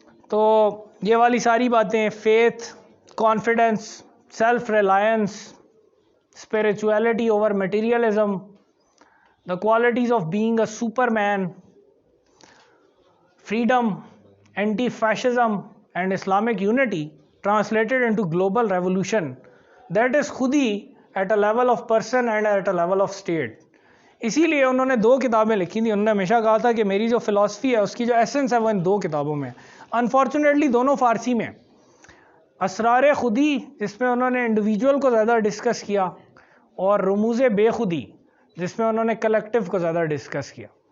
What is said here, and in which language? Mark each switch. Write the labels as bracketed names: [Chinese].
[Urdu] تو یہ والی ساری باتیں، [English] Faith, confidence, self reliance, spirituality over materialism, the qualities of being a superman, freedom, anti-fascism and Islamic unity translated into global revolution. That is khudi at a level of person and at a level of state. [Urdu] اسی لیے انہوں نے 2 کتابیں لکھی تھیں. انہوں نے ہمیشہ کہا تھا کہ میری جو فلسفی ہے اس کی جو ایسنس ہے وہ ان 2 کتابوں میں. انفارچونیٹلی دونوں فارسی میں. اسرار خودی جس میں انہوں نے انڈیویجول کو زیادہ ڈسکس کیا، اور رموز بے خودی جس میں انہوں نے کلیکٹیو کو زیادہ ڈسکس کیا.